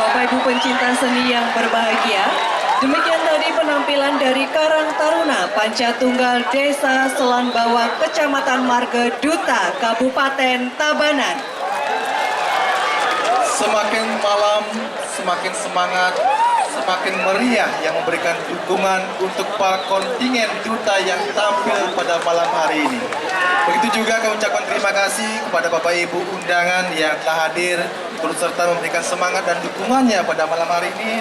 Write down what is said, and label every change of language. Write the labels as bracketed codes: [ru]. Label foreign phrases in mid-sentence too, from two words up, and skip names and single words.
[id] ibu pencinta seni yang berbahagia, demikian tadi penampilan dari Karang Taruna Panca Tunggal Desa Selan Bawang, Kecamatan Marga Duta, Kabupaten Tabanan. Semakin malam, semakin semangat, semakin meriah yang memberikan dukungan untuk para kontingen duta yang tampil pada malam hari ini. Begitu juga kami ucapkan terima kasih kepada Bapak Ibu undangan yang telah hadir turut serta memberikan semangat dan dukungannya pada malam hari ini.